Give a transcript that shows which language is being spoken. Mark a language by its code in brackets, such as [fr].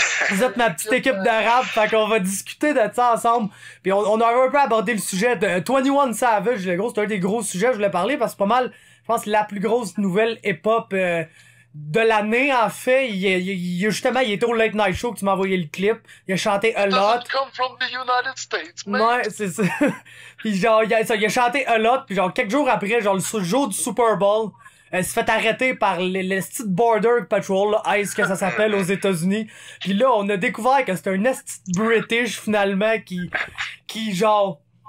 [fr] vous êtes ma petite équipe de rap, fait qu'on va discuter de ça ensemble. Puis on a un peu abordé le sujet de 21 Savage, le gros, c'est un des gros sujets que je voulais parler, parce que c'est pas mal, je pense, la plus grosse nouvelle hip-hop de l'année, en fait. Il était au Late Night Show que tu m'as envoyé le clip. Il a chanté A Lot. [en] Doesn't come from the United States, man. [fr] Ouais, c'est ça. Puis genre, il a chanté A Lot, puis genre, quelques jours après, genre, le jour du Super Bowl, s'est fait arrêter par le style Border Patrol, là, ICE que ça s'appelle aux États-Unis. Puis là, on a découvert que c'était un esti British, finalement, qui genre...